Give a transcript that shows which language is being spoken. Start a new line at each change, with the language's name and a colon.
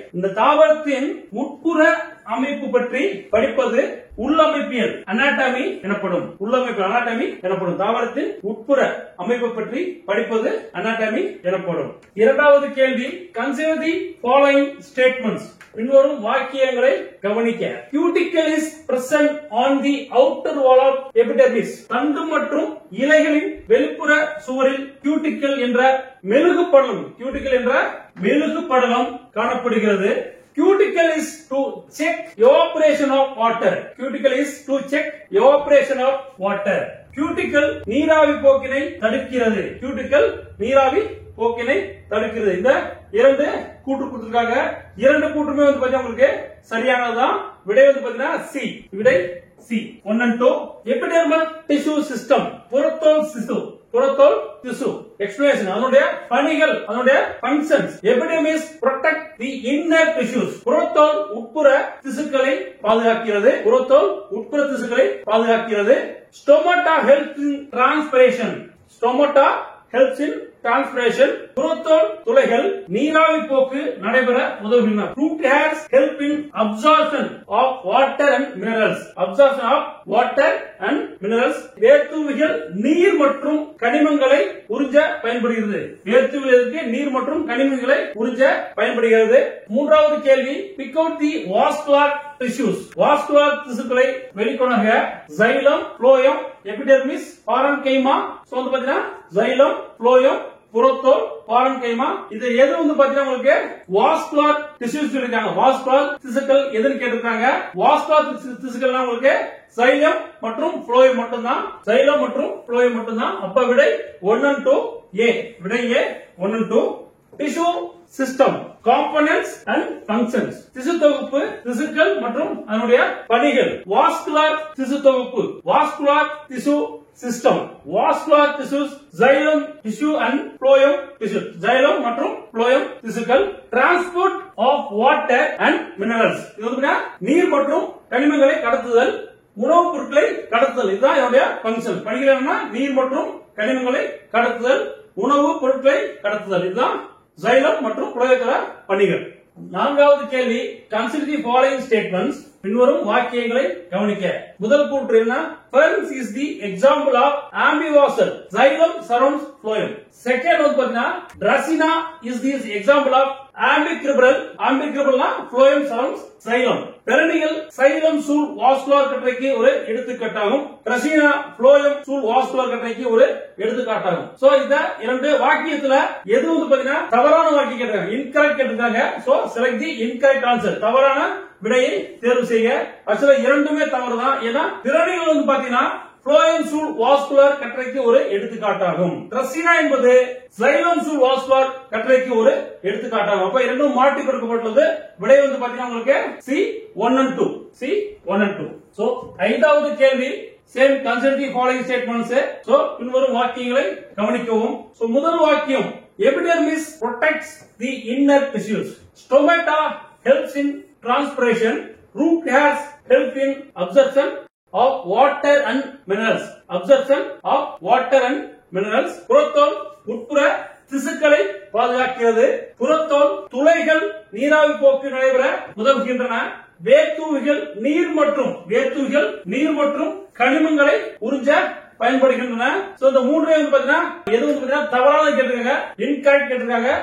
Tamil: இந்த தாவரத்தின் உட்புற அமைப்பு பற்றி படிப்பது உள்ளமைப்பியல் அனாட்டமி எனப்படும். உள்ளமைப்பு அனாட்டமி எனப்படும். தாவரத்தின் உட்புற அமைப்பு பற்றி படிப்பது அனாட்டமி எனப்படும். இரண்டாவது கேள்வி,
English: Consider the following statements.
Tamil: பின்வரும் வாக்கியங்களை கவனிக்க.
English: Cuticle is present on the outer wall of epidermis.
Tamil: தண்டு மற்றும் இலைகளின் வெளிப்புற சுவரில் cuticle என்ற மெழுகு படலம், cuticle என்ற மெழுகு படலம் காணப்படுகிறது.
English: Cuticle is to check evaporation of water. Cuticle is to check evaporation of water.
Tamil: Cuticle நீராவி போக்கினை தடுக்கிறது. Cuticle நீராவி போக்கினை தடுக்கிறது. இந்த இரண்டு கூற்று கொடுத்திருக்காங்க. இரண்டு கூற்றுமே வந்து பாத்தீங்கன்னா உங்களுக்கு சரியானதுதான். விடை வந்து பாத்தீங்கன்னா சி. விடை C. 1 and 2.
English: Epidermal tissue system.
Tamil: புறத்தோல் திசு. புறத்தோல் திசு. எக்ஸ்பிளனேஷன். அதனுடைய பணிகள், அதனுடைய functions.
English: Epidermis protect the inner tissues.
Tamil: புறத்தோல் உட்புற திசுக்களை பாதுகாக்கிறது. புறத்தோல் உட்புற திசுக்களை பாதுகாக்கிறது.
English: Stomata helps in transpiration. Stomata helps in transpiration.
Tamil: புறத்தோல் துளைகள் நீராவி போக்கு நடைபெற உதவுகின்றன.
English: Root hairs help in absorption of water and minerals. Absorption of water and minerals.
Tamil: வேர்த்துவிகள் நீர் மற்றும் கனிமங்களை உறிஞ்ச பயன்படுகிறது. வேர்த்துவிகளுக்கு நீர் மற்றும் கனிமங்களை உறிஞ்ச பயன்படுகிறது. மூன்றாவது கேள்வி,
English: pick out the vascular tissues.
Tamil: vascular திசுக்களை வெளிக்கொணர்க. xylem, phloem, epidermis, parenchyma. So வந்து பாத்தீங்கன்னா xylem, phloem, புறத்தோல், பாரன்கைமா. இது எது வந்து பாத்தீங்கன்னா உங்களுக்கு வாஸ்குலர் டிஷ்யூஸ் சொல்லிருக்காங்க. வாஸ்குலர் திசுக்கள் எதுன்னு கேட்டிருக்காங்க. வாஸ்குலர் திசுக்கள்னா உங்களுக்கு சைலம் மற்றும் ஃப்ளோயம் மட்டும்தான். சைலம் மற்றும் ஃப்ளோயம் மட்டும்தான். அப்ப விடை 1 and 2 ஏ. விடை ஏ
English: 1 and 2. Tissue system, components and functions.
Tamil: திசு தொகுப்பு, திசுக்கள் மற்றும் அதனுடைய பணிகள். வாஸ்குலர் திசு தொகுப்பு, வாஸ்குலர் திசு system.
English: Vascular tissues, xylem tissue and phloem tissue.
Tamil: xylem மற்றும் phloem திசுக்கள்.
English: Transport of water and minerals.
Tamil: இது வந்து நீர் மற்றும் கனிமங்களை கடத்துதல், உணவுப் பொருட்களை கடத்துதல். இதுதான் இதனுடைய ஃபங்க்ஷன். பணிகள் என்னன்னா நீர் மற்றும் கனிமங்களை கடத்துதல், உணவுப் பொருட்களை கடத்துதல். இதுதான் xylem மற்றும் phloem பணிகள். நான்காவது கேள்வி,
English: consider the following statements.
Tamil: பின்வரும் வாக்கியங்களை கவனிக்க. முதல் கூற்று என்ன?
English: Ferns is the example of ambivasal. Xylem surrounds phloem. Second
Tamil: வந்து பாத்தீங்கன்னா
English: Dracaena is the example of ambiguous. Ambiguousனா phloem surrounds xylem.
Tamil: Perennial xylem சூழ் வாஸ்குலர் கற்றைக்கு ஒரு எடுத்துக்காட்டாகும். Dracaena phloem சூழ் வாஸ்குலர் கற்றைக்கு ஒரு எடுத்துக்காட்டாகும். சோ இந்த இரண்டு வாக்கியத்துல எது வந்து பாத்தீங்கன்னா தவறான வாக்கியம் கேட்டிருக்காங்க, இன்கரெக்ட் கேட்டிருக்காங்க.
English: So select the incorrect answer.
Tamil: தவறான விடையை தேர்வு செய்ய. ஆக்சுவலா இரண்டுமே தவறுதான். ஏன்னா திறனிகள் வந்து பாத்தீங்கன்னா phloem சூழ் வாஸ்குலர் கற்றைக்கு ஒரு எடுத்துக்காட்டாகும். Dracaena என்பது xylem சூழ் வாஸ்குலர் கற்றைக்கு ஒரு எடுத்துக்காட்டாகும். அப்ப இரண்டும் மாற்றி கொடுக்கப்பட்டுள்ளது. விடை வந்து பாத்தீங்கன்னா உங்களுக்கு C 1 and 2. C 1 and 2. So ஐந்தாவது கேள்வி,
English: Same consider the following statements.
Tamil: So பின்வரும் வாக்கியங்களை கவனிக்கவும். சோ முதல் வாக்கியம்,
English: epidermis protects the inner tissues. Stomata helps in transpiration. Root hairs help in absorption of water and minerals. Absorption of water and minerals.
Tamil: புறத்தோல் உட்புற திசுக்களை பாதுகாக்கிறது. புறத்தோல் துளைகள் நீராவி போக்கு நடைபெற உதவுகின்றன. வேர்த்துவிகள் நீர் மற்றும் கனிமங்களை உறிஞ்ச பயன்படுகின்றன. சோ இந்த மூணுமே வந்து பாத்தீங்கன்னா எது வந்து பாத்தீங்கன்னா தவறானது கேட்டிருக்காங்க, இன்கரெக்ட் கேட்டிருக்காங்க.